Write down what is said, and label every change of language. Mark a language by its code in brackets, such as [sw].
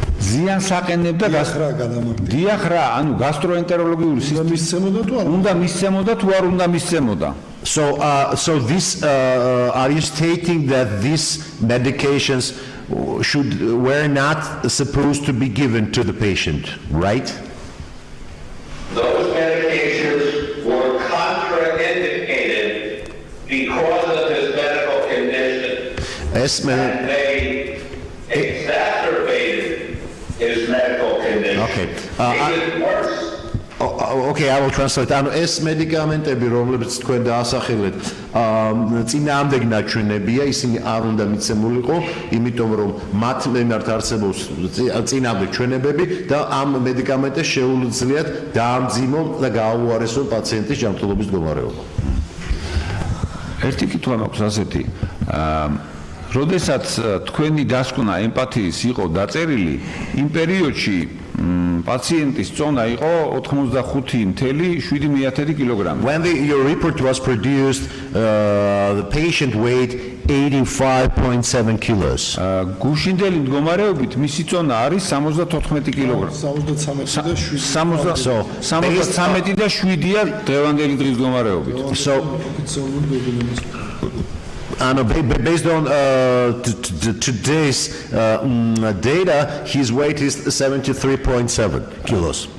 [ka] ზიანს აყენებდა დიახ რა, ანუ გასტროენტეროლოგიური სისტემა უნდა მისცემოდა თუ არ უნდა მისცემოდა? [en] So this are you stating that these medications were not supposed to be given to the patient, right? Those medications were contraindicated because of his medical condition. And they exacerbated his medical condition. Okay. Made it worse. Okay, I will translate. [ka] ანუ ეს მედიკამენტები, რომლებიც თქვენ დაასახელეთ, წინააღმდეგ ნაჩვენებია, ისინი არ უნდა მიცემულიყო, იმიტომ რომ მათ მიმართ არსებობს წინააღმდეგ ჩვენებები და ამ მედიკამენტებს შეუძლიათ დაამძიმონ და გააუარესონ პაციენტის ჯანმრთელობის მდგომარეობა. ერთი კითხვა მაქვს ასეთი. როდესაც თქვენი დასკვნა ემპათიის იყო დაწერილი, იმ პერიოდში პაციენტის წონა იყო 85.7 კილოგრამი. [en] When your report was produced, the patient weighed 85.7 kilos. [ka] გუშინდელი მდგომარეობით მისი წონა არის 74 კილოგრამი. 73 და 7-ია დღევანდელი დღის მდგომარეობით. [en] So based on today's data, his weight is 73.7 kilos.